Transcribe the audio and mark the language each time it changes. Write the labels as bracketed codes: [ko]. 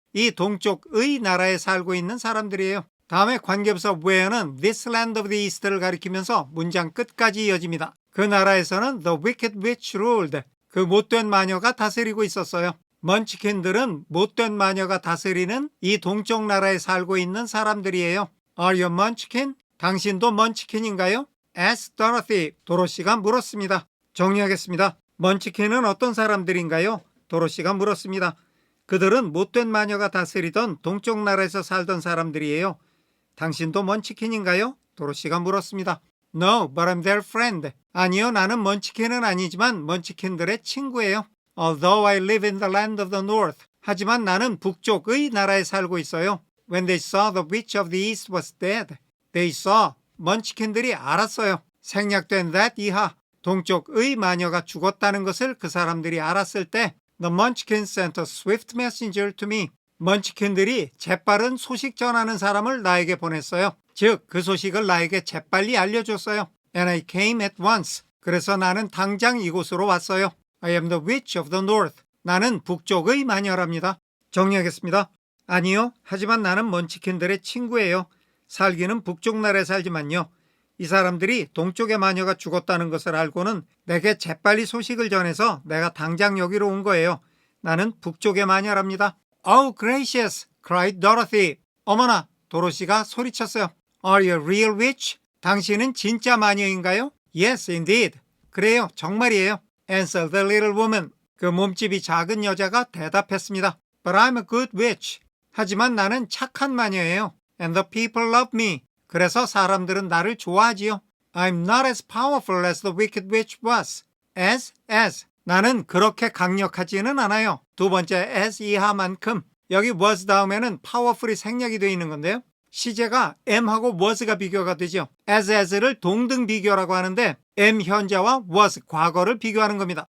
[ko] 이 동쪽의 나라에 살고 있는 사람들이에요. 다음에 관계부사 where는 this land of the east를 가리키면서 문장 끝까지 이어집니다. 그 나라에서는 [en] the wicked witch ruled. [ko] 그 못된 마녀가 다스리고 있었어요. 먼치킨들은 못된 마녀가 다스리는 이 동쪽 나라에 살고 있는 사람들이에요. [en] Are you munchkin? [ko] 당신도 먼치킨인가요? [en] asked Dorothy. [ko] 도로시가 물었습니다. 정리하겠습니다. 먼치킨은 어떤 사람들인가요? 도로시가 물었습니다. 그들은 못된 마녀가 다스리던 동쪽 나라에서 살던 사람들이에요. 당신도 먼치킨인가요? 도로시가 물었습니다. [en] No, but I'm their friend. [ko] 아니요, 나는 먼치킨은 아니지만 먼치킨들의 친구예요. [en] Although I live in the land of the north. [ko] 하지만 나는 북쪽의 나라에 살고 있어요. [en] When they saw the witch of the east was dead. They saw. [ko] 먼치킨들이 알았어요. 생략된 that 이하. 동쪽의 마녀가 죽었다는 것을 그 사람들이 알았을 때 [en] The Munchkins sent a swift messenger to me. [ko] 먼치킨들이 재빠른 소식 전하는 사람을 나에게 보냈어요. 즉, 그 소식을 나에게 재빨리 알려줬어요. [en] And I came at once. [ko] 그래서 나는 당장 이곳으로 왔어요. [en] I am the witch of the north. [ko] 나는 북쪽의 마녀랍니다. 정리하겠습니다. 아니요, 하지만 나는 먼치킨들의 친구예요. 살기는 북쪽 나라에 살지만요. 이 사람들이 동쪽의 마녀가 죽었다는 것을 알고는 내게 재빨리 소식을 전해서 내가 당장 여기로 온 거예요. 나는 북쪽의 마녀랍니다. [en] Oh, gracious! cried Dorothy. [ko] 어머나! 도로시가 소리쳤어요. [en] Are you a real witch? [ko] 당신은 진짜 마녀인가요? [en] Yes, indeed. [ko] 그래요, 정말이에요. [en] answered the little woman. [ko] 그 몸집이 작은 여자가 대답했습니다. [en] But I'm a good witch. [ko] 하지만 나는 착한 마녀예요. [en] And the people love me. [ko] 그래서 사람들은 나를 좋아하지요. [en] I'm not as powerful as the wicked witch was. as. [ko] 나는 그렇게 강력하지는 않아요. 두 번째 as 이하만큼. 여기 was 다음에는 powerful이 생략이 되어 있는 건데요. 시제가 am하고 was가 비교가 되죠. as를 동등 비교라고 하는데 am 현재와 was 과거를 비교하는 겁니다.